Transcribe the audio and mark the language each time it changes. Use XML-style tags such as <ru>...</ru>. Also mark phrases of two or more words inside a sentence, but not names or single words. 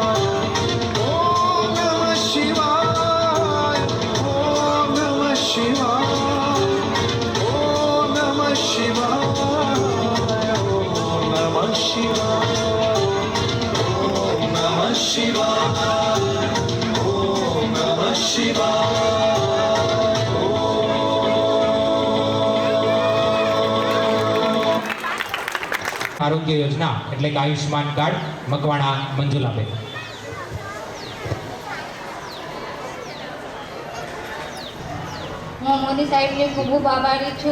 <sa>ओम नमः शिवाय ओम नमः शिवाय ओम नमः शिवाय ओम नमः शिवाय ओम नमः शिवाय ओम नमः शिवाय</sa> <gu>આરોગ્ય યોજના એટલે કે આયુષ્માન કાર્ડ મકવાણા મંજુલાબેન. હું મોદી સાહેબની ખૂબ ખૂબ આભારી છું.</gu>